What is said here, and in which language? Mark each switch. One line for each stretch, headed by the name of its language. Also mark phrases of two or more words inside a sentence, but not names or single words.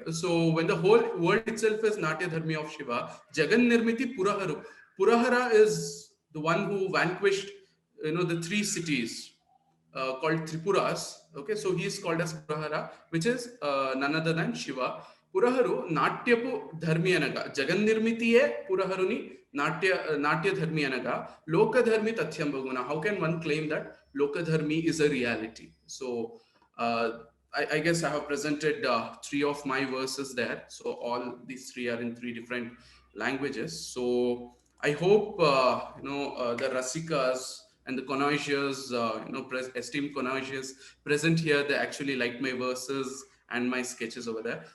English: So when the whole world itself is
Sanskrit: नाट्य धर्मी
English: of Shiva,
Telugu: జగన్ నిర్మితి పురహరు.
English: Purahara is the one who vanquished, the three cities called Tripuras. Okay, so he is called as Purahara, which is none other than Shiva.
Telugu: పురహరు నాట్యపు ధర్మియనగ. జగన్ నిర్మితియే పురహరుని నాట్య ధర్మియనగ. లోక ధర్మి తథ్యం బగున.
English: How can one claim that
Sanskrit: लोक धर्मी
English: is a reality? So I guess I have presented three of my verses there. So all these three are in three different languages. So I hope the Rasikas and the connoisseurs, esteemed connoisseurs present here, they actually liked my verses and my sketches over there.